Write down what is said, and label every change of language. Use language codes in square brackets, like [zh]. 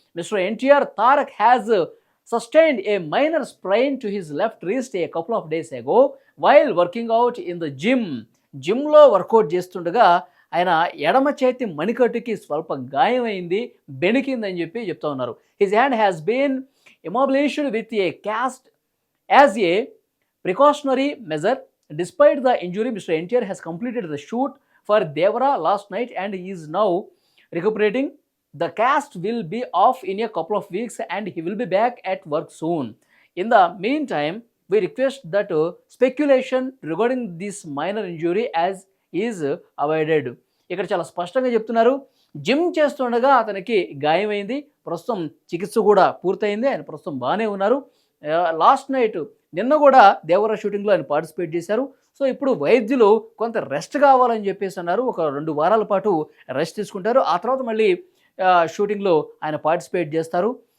[en] mister NTR Tarak has sustained a minor sprain to his left wrist a couple of days ago while working out in the జిమ్లో [te] work out చేస్తుండగా ఆయన ఎడమ చేతి మణికట్టుకి స్వల్ప గాయమైంది, బెణికిందని చెప్పి చెప్తా ఉన్నారు. [en] His hand has been immobilised with a cast as a precautionary measure. Despite the injury, Mr. NTR has completed the shoot for Devara last night and he is now recuperating. The cast will be off in a couple of weeks and he will be back at work soon. In the meantime, we request that speculation regarding this minor injury as is avoided. [te] ఇక్కడ చాలా స్పష్టంగా చెప్తున్నారు, gym చేస్తుండగా అతనికి గాయమైంది, ప్రస్తుతం చికిత్స కూడా పూర్తయింది, ఆయన ప్రస్తుతం బాగానే ఉన్నారు. [en] last night [te] నిన్న కూడా దేవరా షూటింగ్లో ఆయన పార్టిసిపేట్ చేశారు. సో ఇప్పుడు వైద్యులు కొంత రెస్ట్ కావాలని చెప్పేసి అన్నారు. ఒక 2 వారాల పాటు రెస్ట్ తీసుకుంటారు, ఆ తర్వాత మళ్ళీ షూటింగ్లో ఆయన పార్టిసిపేట్ చేస్తారు.